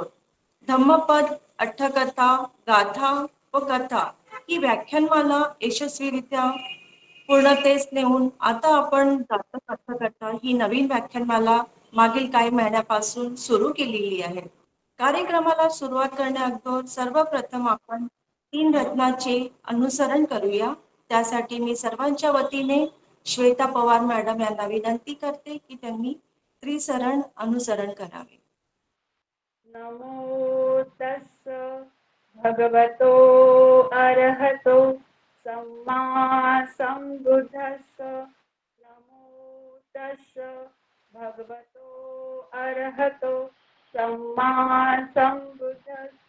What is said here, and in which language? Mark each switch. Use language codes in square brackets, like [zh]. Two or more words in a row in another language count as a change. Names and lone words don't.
[mr] धम्मपद, अठ्ठकथा, गाथा व कथा ही व्याख्यानमाला यशस्वीरित्या पूर्णतेस नेऊन आता आपण जातक अर्थकथा ही नवीन व्याख्यानमाला मागील काही महिन्यापासून सुरू केलेली आहे. कार्यक्रमाला सुरुवात करण्याअगोदर सर्वप्रथम आपण 3 रत्नाचे अनुसरण करूया. त्यासाठी मी सर्वांच्या वतीने श्वेता पवार मॅडम यांना विनंती करते की त्यांनी त्रिसरण अनुसरण करावे. [pi] नमो तस्स भगवतो अरहतो सम्मा संबुद्धस्स. नमो तस्स भगवतो अरहतो सम्मा संबुद्धस्स.